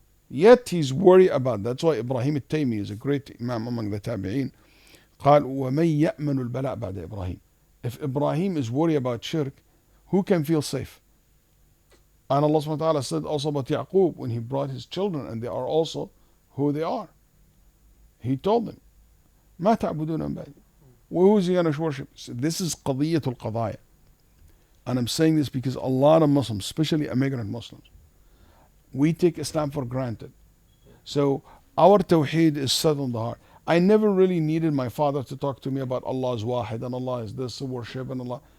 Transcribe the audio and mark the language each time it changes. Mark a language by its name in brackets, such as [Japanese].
[English] Yet he's worried about that. That's why Ibrahim al-Taymi is a great Imam among the Tabi'een. [Arabic] قال وَمَنْ يَأْمَنُ الْبَلَاءَ بَعْدَ إِبْرَاهِيمَ. [English] If Ibrahim is worried about shirk, who can feel safe? And Allah subhanahu wa ta'ala said also about Yaqub when he brought his children, and they are also who they are. He told them, [Arabic] مَا تَعْبُدُونَ مِن بَعْدِي. [English] Who is he going to worship? So this is [Arabic] قضية القضايا. [English] And I'm saying this because a lot of Muslims, especially immigrant Muslims, we take Islam for granted. So our tawheed is set on the heart. I never really needed my father to talk to me about Allah is wahid and Allah is this, worship and Allah.